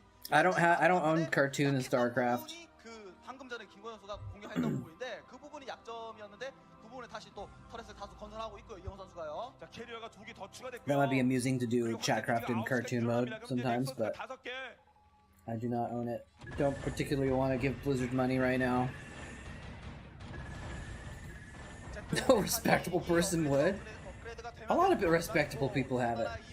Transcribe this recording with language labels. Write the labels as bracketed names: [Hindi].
[English] I don't own Cartoon in Starcraft. [Korean] 방금 전에 김건희 선수가 공격했던 부분인데 그 부분이 약점이었는데 그 부분에 다시 또 터렛을 다수 건설하고 있고요. 이영호 선수가요. 자, 캐리어가 2개 더 추가됐고요. [English] That might be amusing to do Chatcraft in cartoon mode sometimes, but I do not own it. Don't particularly want to give Blizzard money right now. No respectable person would. A lot of respectable people have it.